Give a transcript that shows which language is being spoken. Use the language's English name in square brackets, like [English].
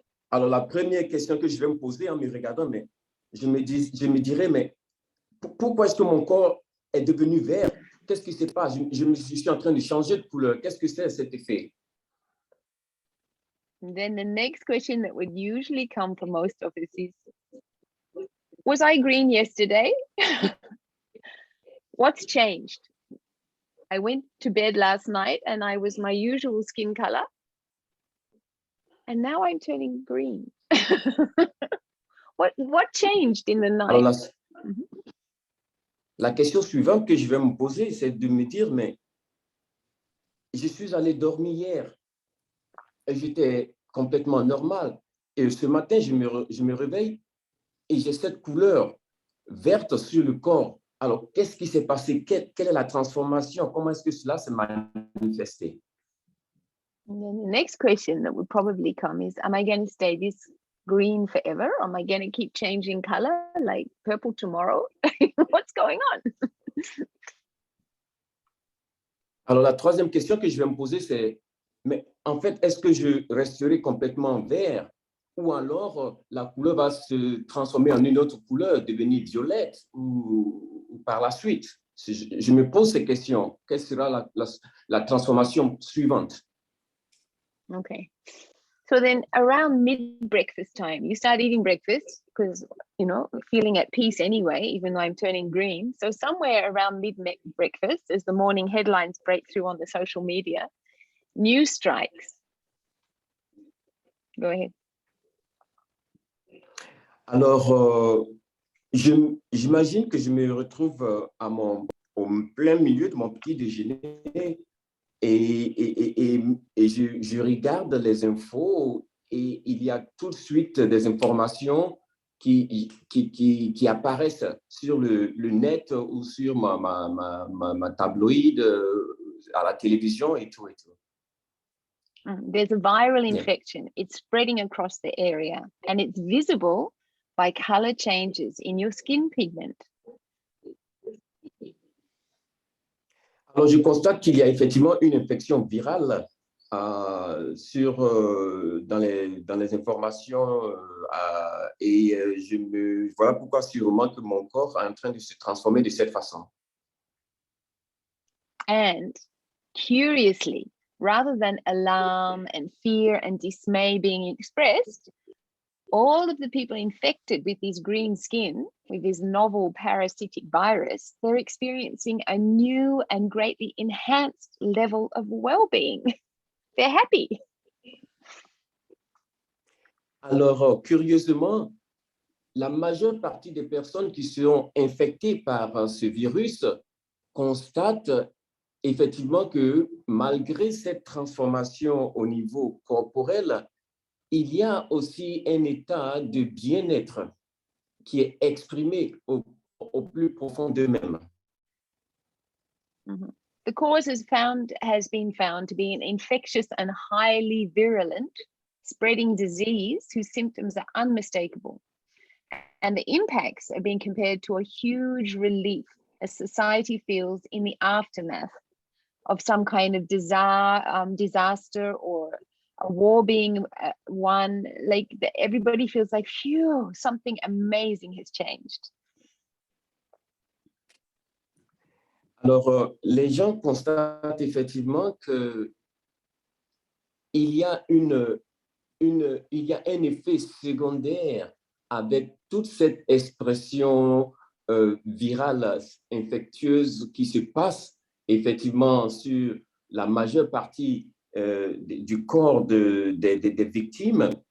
[French] Alors, la première question que je vais me poser en me regardant, mais je me dirais, mais pourquoi est-ce que mon corps est devenu vert? Qu'est-ce qui se passe? Je suis en train de changer de couleur. Qu'est-ce que c'est cet effet? [English] Then the next question that would usually come for most of us is, was I green yesterday? What's changed? I went to bed last night and I was my usual skin color. And now I'm turning green. What changed in the night? [French] Alors, la question suivante que je vais me poser, c'est de me dire, mais je suis allé dormir hier et j'étais complètement normal. Et ce matin, je me réveille et j'ai cette couleur verte sur le corps. Alors, qu'est-ce qui s'est passé? Quelle est la transformation? Comment est-ce que cela s'est manifesté? [English] And then the next question that would probably come is, am I going to stay this green forever? Am I going to keep changing color, like purple tomorrow? What's going on? [French] Alors, la troisième question que je vais me poser, c'est, mais en fait, est-ce que je resterai complètement vert ou alors la couleur va se transformer en une autre couleur, devenir violette ou par la suite? Je me pose ces questions. Quelle sera la transformation suivante? [English] Okay. So then around mid-breakfast time, you start eating breakfast because, feeling at peace anyway, even though I'm turning green. So somewhere around mid-breakfast, as the morning headlines break through on the social media, news strikes. Go ahead. [French] Alors, j'imagine que je me retrouve au plein milieu de mon petit déjeuner et je regarde les infos et il y a tout de suite des informations qui apparaissent sur le net ou sur ma tabloïd, à la télévision et tout et tout. [English] There's a viral infection. It's spreading across the area and it's visible by color changes in your skin pigment. [French] Alors, je constate qu'il y a effectivement une infection virale dans les informations et voilà pourquoi sûrement que mon corps est en train de se transformer de cette façon. [English] And curiously, rather than alarm and fear and dismay being expressed, all of the people infected with this green skin, with this novel parasitic virus, they're experiencing a new and greatly enhanced level of well-being. They're happy. [French] Alors, curieusement, la majeure partie des personnes qui sont infectées par ce virus constatent effectivement que malgré cette transformation au niveau corporel, il y a aussi un état de bien-être qui est exprimé au plus profond d'eux-mêmes. Mm-hmm. [English] The cause has been found to be an infectious and highly virulent spreading disease whose symptoms are unmistakable. And the impacts are being compared to a huge relief as society feels in the aftermath of some kind of disaster or a war being won. Like everybody feels like, phew, something amazing has changed. [French] Alors, les gens constatent effectivement qu'il y a il y a un effet secondaire avec toute cette expression virale infectieuse qui se passe effectivement sur la majeure partie du corps des victimes,